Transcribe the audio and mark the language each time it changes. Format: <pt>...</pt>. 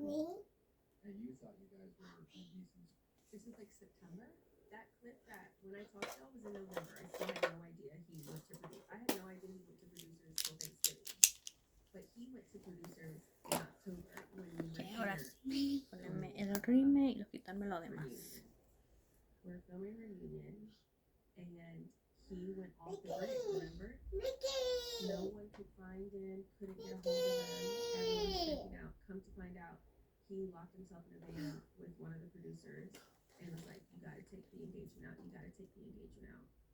<en>Me? and you thought you guys were indecent. This was like September. That clip that when I talked to y'all was in November. I still had no idea he went to produce. I had no idea he went to producers till Thanksgiving. But he went to producers in October when we were</en> <es>Okay, ahora</es> <en>here.</en> <es>sí. Ponerme el rime y quitarme lo demás.</es> <en>We're filming reunion, and he went off the grid. Remember? Mickey! No one could find him. Couldn't get a hold of him. Everyone was freaking out. Come to find out, he locked himself in a van with one of the producers and was like, "You gotta take the engagement out. You gotta take the engagement out."</en>